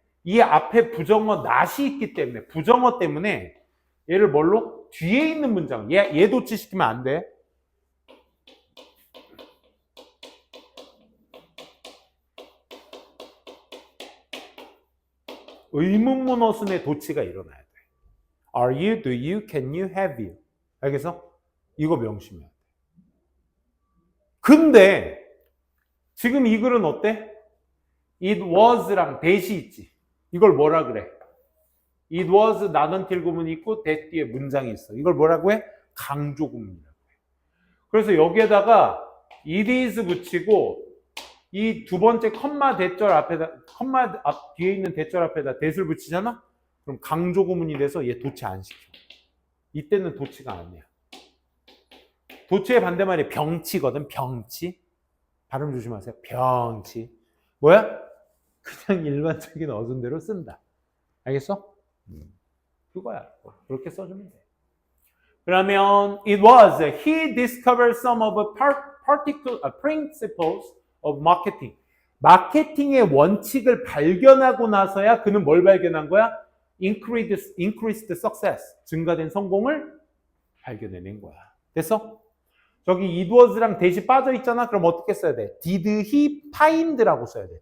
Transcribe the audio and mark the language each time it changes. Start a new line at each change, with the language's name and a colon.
Korean: 이 앞에 부정어 낫이 있기 때문에, 부정어 때문에 얘를 뭘로? 뒤에 있는 문장. 얘 도치시키면 안 돼. 의문문어순의 도치가 일어나야 돼.
English: Are you, do you, can you, have you.
Korean: 알겠어? 이거 명심해야 돼. 근데 지금 이 글은 어때?
English: It was
Korean: 랑 that이 있지. 이걸 뭐라 그래? It was 나던 틸 구문이 있고 that 뒤에 문장이 있어. 이걸 뭐라고 해? 강조 구문이라고 해. 그래서 여기에다가 it is 붙이고 이 두 번째 컴마 대절 앞에다, 컴마 앞 뒤에 있는 대절 앞에다 that을 붙이잖아? 그럼 강조 구문이 돼서 얘 도치 안 시켜. 이때는 도치가 아니야. 도치의 반대말이 병치거든. 병치. 발음 조심하세요. 병치. 뭐야? 그냥 일반적인 어순대로 쓴다. 알겠어? 그거야. 그렇게 써주면 돼. 그러면
English: it was he discovered some of particular principles of marketing.
Korean: 마케팅의 원칙을 발견하고 나서야 그는 뭘 발견한 거야?
English: increased success.
Korean: 증가된 성공을 발견해낸 거야. 됐어? 저기 it was랑 that이 빠져 있잖아. 그럼 어떻게 써야 돼?
English: Did he find
Korean: 라고 써야 돼.